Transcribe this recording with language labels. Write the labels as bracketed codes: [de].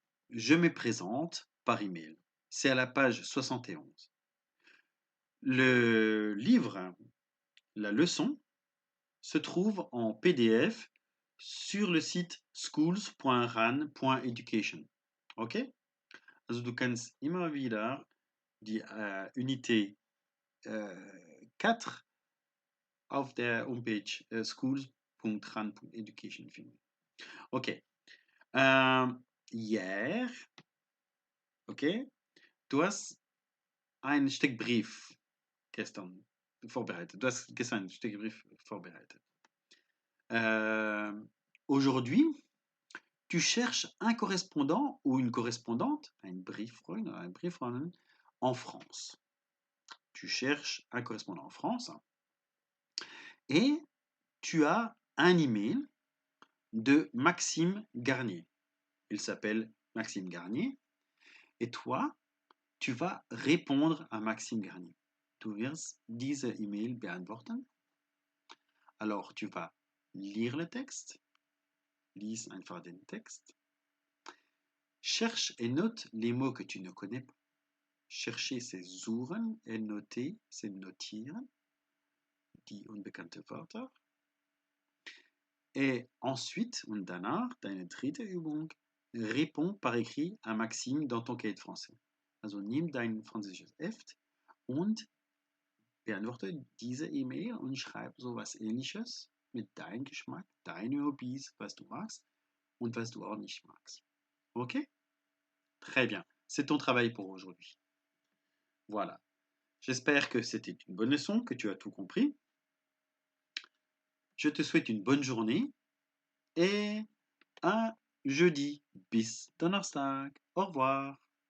[fr] Je me présente par email. C'est à la page 71. Le livre, la leçon, se trouve en PDF sur le site schools.ran.education. Okay? [de] Also du kannst immer wieder die Unité 4 auf der Homepage schools.ran.education finden. Ok. Hier, ok, Du hast ein Stück Brief gestern vorbereitet. Du hast gestern ein Stück Brief vorbereitet. [fr] Aujourd'hui, tu cherches un correspondant ou une correspondante, [de] ein Brieffreund oder eine Brieffreundin, [fr] en France. Tu cherches un correspondant en France et tu as un email de Maxime Garnier. Il s'appelle Maxime Garnier et toi, tu vas répondre à Maxime Garnier. [de] Du wirst diese E-Mail beantworten. [fr] Alors, tu vas lire le texte. [de] Lies einfach den Text. [fr] Cherche et note les mots que tu ne connais pas. Chercher, c'est suchen et noter, c'est notieren. [de] Die unbekannte Wörter. [fr] Et ensuite, [de] und danach, deine dritte Übung, [fr] réponds par écrit à Maxime dans ton cahier de français. [de] Also nimm dein französisches Heft und beantworte diese E-Mail und schreib sowas ähnliches mit deinem Geschmack, deine Hobbys, was du magst und was du auch nicht magst. [fr] Ok? Très bien. C'est ton travail pour aujourd'hui. Voilà. J'espère que c'était une bonne leçon, que tu as tout compris. Je te souhaite une bonne journée et à jeudi. [de] Bis Donnerstag. [fr] Au revoir.